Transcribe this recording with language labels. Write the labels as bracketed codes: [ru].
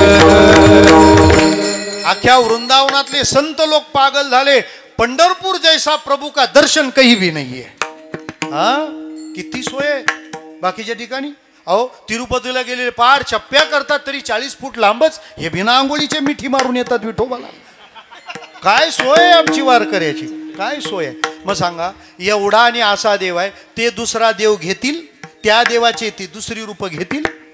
[mr] अख्ख्या वृंदावनातले संत लोक पागल झाले. [hi] पंढरपूर जैसा प्रभू का दर्शन कहीं भी नहीं है. [mr] हा किती सोय बाकीच्या ठिकाणी. अहो तिरुपतीला गेलेले पार चप्प्या करतात तरी 40 फूट लांबच, हे बिना आंघोळीचे मिठी मारून येतात विठोबाला. काय सोय आमची वारकऱ्याची, काय सोय आहे. मग सांगा एवढा आणि असा देव आहे, ते दुसरा देव घेतील, त्या देवाचे ते दुसरी रूप घेतील.